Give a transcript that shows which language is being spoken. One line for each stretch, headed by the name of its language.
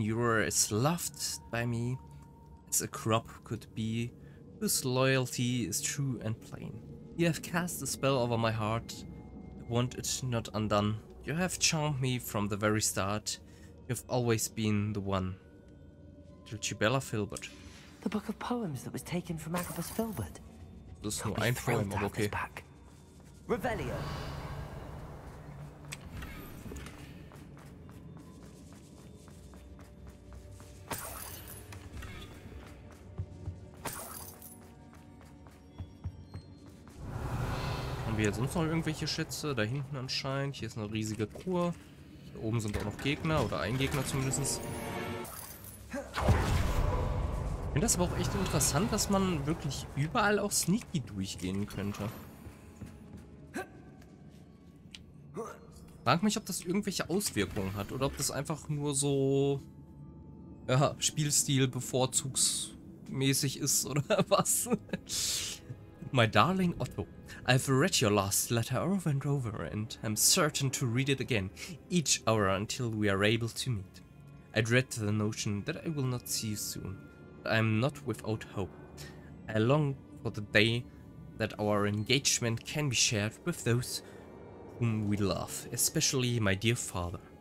English: You are as loved by me as a crop could be, whose loyalty is true and plain. You have cast a spell over my heart, I want it not undone. You have charmed me from the very start. You have always been the one. Dulcibella Filbert. The book of poems that was taken from Agabus Filbert.
German: Das ist nur ein Poem, aber okay. Revelio. wir jetzt sonst noch irgendwelche Schätze? Da hinten anscheinend. Hier ist eine riesige Truhe. Hier oben sind auch noch Gegner. Oder ein Gegner zumindest. Ich finde das aber auch echt interessant, dass man wirklich überall auch sneaky durchgehen könnte. Frag mich, ob das irgendwelche Auswirkungen hat. Oder ob das einfach nur so... ja, Spielstil bevorzugsmäßig ist oder was.
English: My darling Otto, I've read your last letter over and over and am certain to read it again, each hour until we are able to meet. I dread the notion that I will not see you soon, but I am not without hope. I long for the day that our engagement can be shared with those whom we love, especially my dear father.